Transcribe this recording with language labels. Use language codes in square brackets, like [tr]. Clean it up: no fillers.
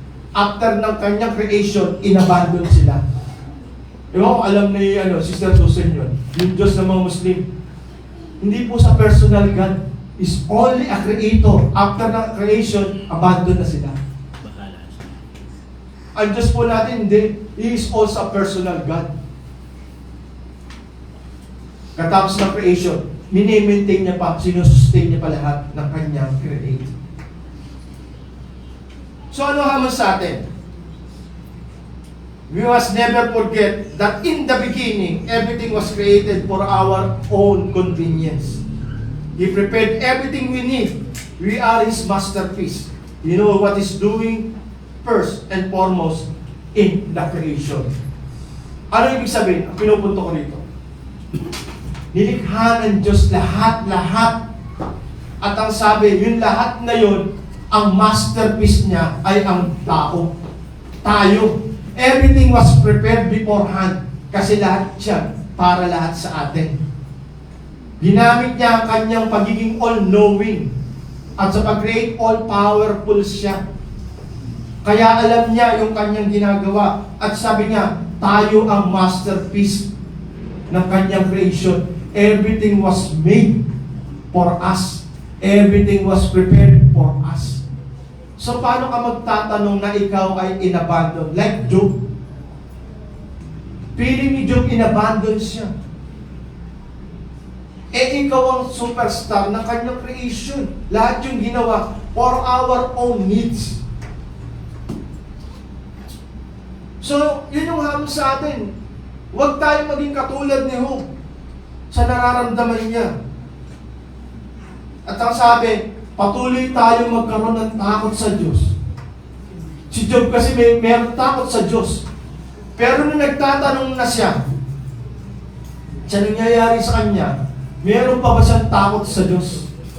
[tl] After ng kanyang creation, inabandon sila. Ewan ko, alam ni Sister Susan yun. Yung Diyos ng mga Muslim, hindi po sa personal God, [en] is only a creator. [tl] After ng creation, abandon na sila. Ang Diyos po natin, hindi. [en] He is also a personal God. [tl] Katapos ng creation, mini-maintain niya pa, sinusustain niya pa lahat ng kanyang create. So ano hamon sa atin? [en] We must never forget that in the beginning, everything was created for our own convenience. He prepared everything we need. We are His masterpiece. You know what He's doing first and foremost in the creation. [tl] Ano ibig sabihin? Ang pinupunto ko rito. Nilikha ng Diyos lahat-lahat. At ang sabi, yung lahat na yun, ang masterpiece niya ay ang tao. Tayo. [en] Everything was prepared beforehand. [tl] Kasi lahat siya para lahat sa atin. Ginamit niya ang kanyang pagiging all-knowing. At sa pag-create, all-powerful siya. Kaya alam niya yung kanyang ginagawa. At sabi niya, tayo ang masterpiece ng kanyang creation. [en] Everything was made for us. Everything was prepared for us. [tl] So paano ka magtatanong na ikaw ay inabandon? [en] Like Job. [tl] Feeling ni Job, inabandon siya. ikaw ang superstar ng kanyang creation. Lahat yung ginawa [en] for our own needs. [tl] So, yun yung hamon sa atin. Huwag tayong maging katulad ni Job sa nararamdaman niya. At ang sabi, patuloy tayong magkaroon ng takot sa Diyos. Si Job kasi mayroong takot sa Diyos. Pero nung nagtatanong na siya, sa nangyayari sa kanya, meron pa ba siyang takot sa Diyos?